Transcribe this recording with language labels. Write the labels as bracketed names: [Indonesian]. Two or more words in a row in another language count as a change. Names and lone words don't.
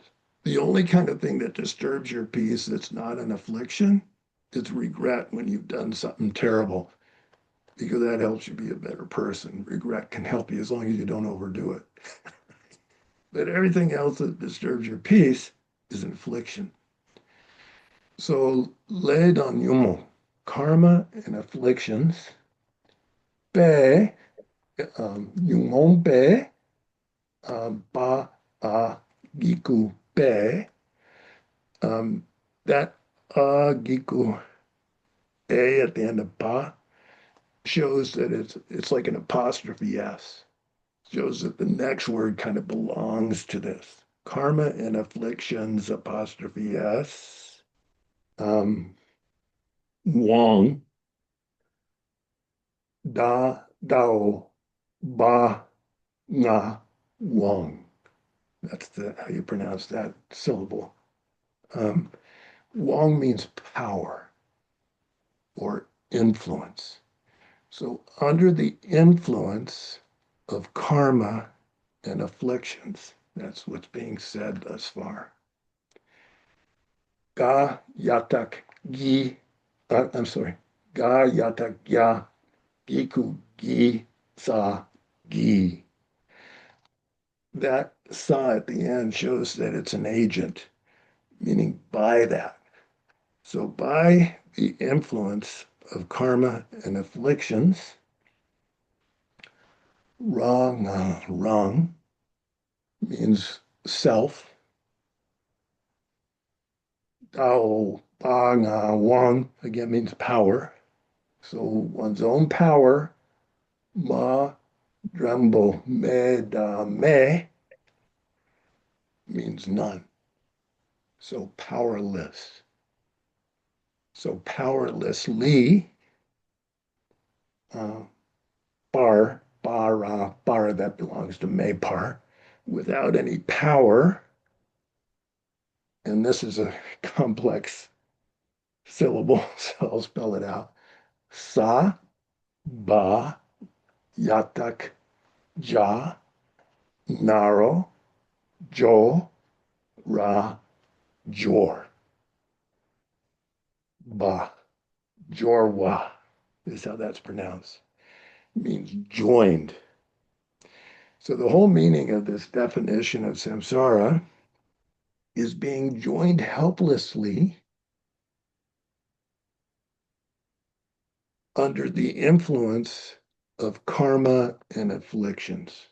[English] The only kind of thing that disturbs your peace that's not an affliction is regret when you've done something terrible, because that helps you be a better person. Regret can help you as long as you don't overdo it. But everything else that disturbs your peace is an affliction. So, [Tibetan] le don yumo, [English] karma and afflictions, [Tibetan] be, yumon be, ba a giku be, [English] that giku a at the end of ba shows that it's like an apostrophe s. Shows that the next word kind of belongs to this. Karma and afflictions, apostrophe s. [Tibetan] Wong, dao, ba, nga, wong. [English] That's how you pronounce that syllable. Um, Wong means power or influence. So, under the influence of karma and afflictions, that's what's being said thus far. [Tibetan] Ga yatak gi, [English] I'm sorry, [Tibetan] ga yatak ya giku gi sa gi. [English] That sa at the end shows that it's an agent, meaning by that. So, by the influence of karma and afflictions, wrong means self. [Tibetan] Dao, ba, nga, wang [English] again means power. So, one's own power, [Tibetan] ma, drambo, me, da, [English] me, means none. So, powerless. So, powerlessly, uh, bar, that belongs to Mepar, without any power, and this is a complex syllable, so I'll spell it out. [Tibetan] Sa, ba, yatak, ja, naro, jo, ra, jor. Ba, jorwa [English] is how that's pronounced. It means joined. So the whole meaning of this definition of samsara is being joined helplessly under the influence of karma and afflictions.